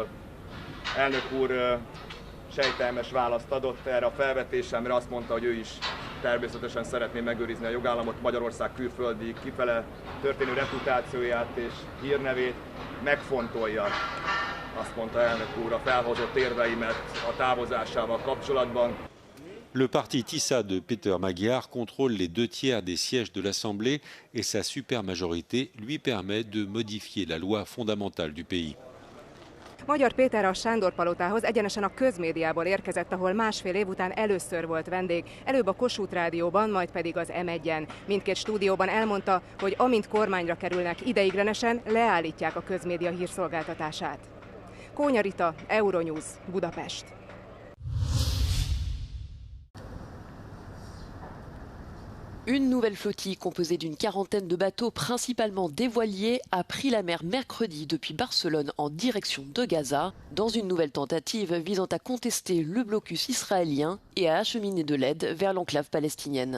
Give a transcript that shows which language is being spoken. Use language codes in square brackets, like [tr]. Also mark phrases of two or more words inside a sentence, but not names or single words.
[hu] Elnök úr sejtelmes választ adott erre a felvetésemre, azt mondta, hogy ő is természetesen szeretné megőrizni a jogállamot, Magyarország külföldi kifele történő reputációját és hírnevét, megfontolja, azt mondta elnök úr, a felhozott érveimet a távozásával kapcsolatban. [fr] Le parti TISA de Peter Magyar contrôle les 2/3 des sièges de l'Assemblée et sa supermajorité lui permet de modifier la loi fondamentale du pays. [hu] Magyar Péter a Sándor-palotához egyenesen a közmédiából érkezett, ahol másfél év után először volt vendég, előbb a Kossuth Rádióban, majd pedig az M1-en. Mindkét stúdióban elmondta, hogy amint kormányra kerülnek, ideiglenesen leállítják a közmédia hírszolgáltatását. Kónya Rita, Euronews, Budapest. [fr] Une nouvelle flottille composée d'une quarantaine de bateaux, principalement des voiliers, a pris la mer mercredi depuis Barcelone en direction de Gaza, dans une nouvelle tentative visant à contester le blocus israélien et à acheminer de l'aide vers l'enclave palestinienne.